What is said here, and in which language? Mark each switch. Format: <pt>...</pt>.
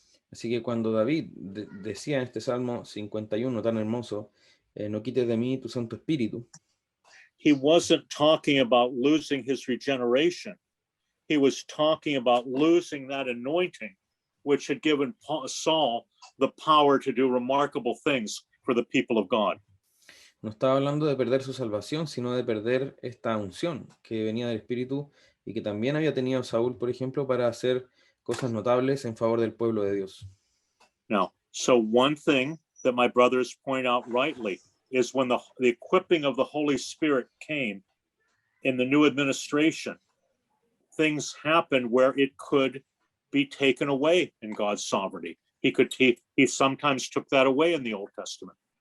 <es>Así que cuando David decía en este Salmo 51 tan hermoso, no quites de mí tu Santo Espíritu.</es> <en>He wasn't talking about losing his regeneration. He was talking about losing that anointing, which had given Saul the power to do remarkable things for the people of God.</en> <es>No estaba hablando de perder su salvación, sino de perder esta unción que venía del Espíritu y que también había tenido Saúl, por ejemplo, para hacer cosas notables en favor del pueblo de Dios.</es> <en>Now, so one thing that my brothers point out rightly is when the equipping of the Holy Spirit came in the new administration, things happened where it could be taken away in God's sovereignty. He sometimes took that away in the Old Testament.</en>